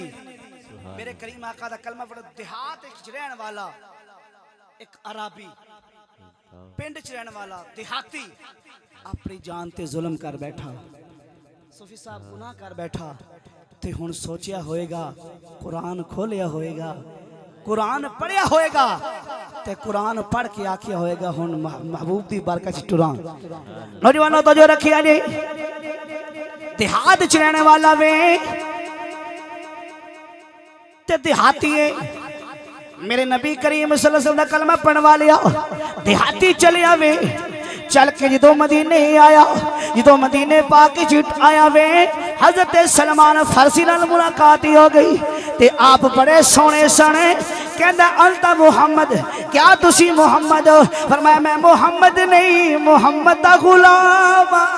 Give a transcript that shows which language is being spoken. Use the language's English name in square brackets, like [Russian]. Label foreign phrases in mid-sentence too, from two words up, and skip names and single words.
[Punjabi] میرے کریم آقا دا کلمہ پڑھ دیہات چ رہنے والا ایک عرابی پنڈ چ رہنے والا دیہاتی اپنی جان تے ظلم کر بیٹھا صوفی صاحب گناہ کر بیٹھا تے ہݨ سوچیا ہوئےگا قرآن کھولیا ہوئےگا قرآن پڑھیا ہوئےگا تے قرآن پڑھ کے آکھیا ہوئےگا ہݨ محبوب دی برکت چ ٹراں. نوجوانوں تو جو رکھیا جی دیہات چ رہنے والا وے تے دیہاتی ہے میرے نبی کریم [Arabic] صلى الله عليه وسلم [Punjabi] دا کلمہ پڑھن والیا دیہاتی چلیا وے چل کے جو مدینے آیا جو مدینے پاک آیا وے حضرت سلمان فارسی نال ملاقات ہو گئی تے آپ بڑے سونے سنے کہندا [Arabic] أنت محمد [Punjabi] کیا تسی محمد فرمایا میں محمد نہیں محمد دا غلام